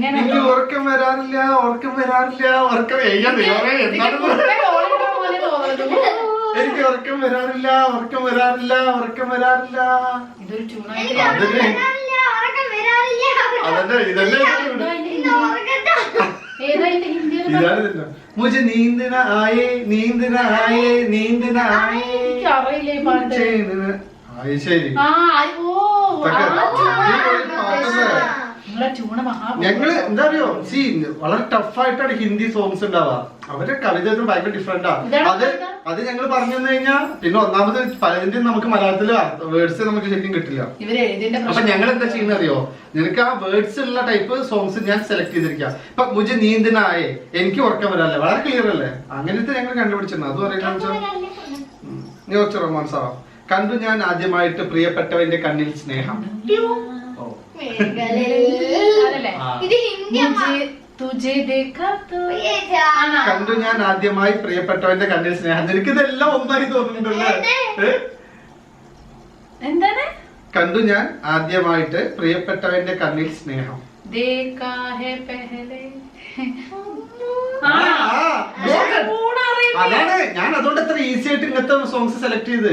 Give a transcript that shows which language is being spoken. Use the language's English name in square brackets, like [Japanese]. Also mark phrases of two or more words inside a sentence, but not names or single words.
[Malayalam] എനിക്ക് ഉറക്കം വരാറില്ല, ഉറക്കം വരാറില്ല, ഉറക്കം എനിക്ക് ഉറക്കം വരാറില്ല, ഉറക്കം വരാറില്ല, ഉറക്കം വരാറില്ല. ഇതൊരു [Hindi] मुझे नींद न आए, नींद न आए, नींद न आए. [Malayalam] അറിയില്ലേ പാട്ട്? ശരി. ഞങ്ങള് എന്താ അറിയോ, സി വളരെ ടഫായിട്ടാണ് [English] Hindi songs [Malayalam] ഉണ്ടാവുക. അവരുടെ കവിത ഭയങ്കര ഡിഫറെന്റാ. അത് ഞങ്ങൾ പറഞ്ഞു തന്നു കഴിഞ്ഞാൽ പിന്നെ ഒന്നാമത് പലതിന്റെയും നമുക്ക് മലയാളത്തില് വേർഡ്സ് നമുക്ക് ശരിക്കും കിട്ടില്ല. അപ്പൊ ഞങ്ങൾ എന്താ ചെയ്യുന്ന അറിയോ, നിനക്ക് ആ വേർഡ്സ് ഉള്ള [English] type songs [Malayalam] ഞാൻ സെലക്ട് ചെയ്തിരിക്കാം. [Hindi] ഇപ്പൊ मुझे नींद न आए, [Malayalam] എനിക്ക് ഉറക്കം വരാല്ലേ, വളരെ ക്ലിയർ അല്ലേ? അങ്ങനത്തെ ഞങ്ങൾ കണ്ടുപിടിച്ചിരുന്നു. അത് പറയുന്നത് നീ കുറച്ച് റൊമാൻസ് ആവാം. കണ്ടു ഞാൻ ആദ്യമായിട്ട് പ്രിയപ്പെട്ടവന്റെ കണ്ണിൽ സ്നേഹം. ഓ. അതല്ലേ ആ. ഇത് ഹിന്ദി അമ്മ. [Hindi] तुझे देखा तो ये जाना. [Malayalam] കണ്ടു ഞാൻ ആദ്യമായി പ്രിയപ്പെട്ടവന്റെ കണ്ണിൽ സ്നേഹം. എനിക്ക് ഇതെല്ലാം ഒന്നായി തോന്നുന്നുണ്ടല്ലേ? ഏ? എന്താണ്? കണ്ടു ഞാൻ ആദ്യമായിട്ട് പ്രിയപ്പെട്ടവന്റെ കണ്ണിൽ സ്നേഹം. [Hindi] देखा है पहले. [Malayalam] ആ, അതാണ് ഞാൻ അതുകൊണ്ട് എത്ര ഈസി ആയിട്ട് ഇങ്ങനത്തെ [English] songs select [Malayalam] ചെയ്ത്.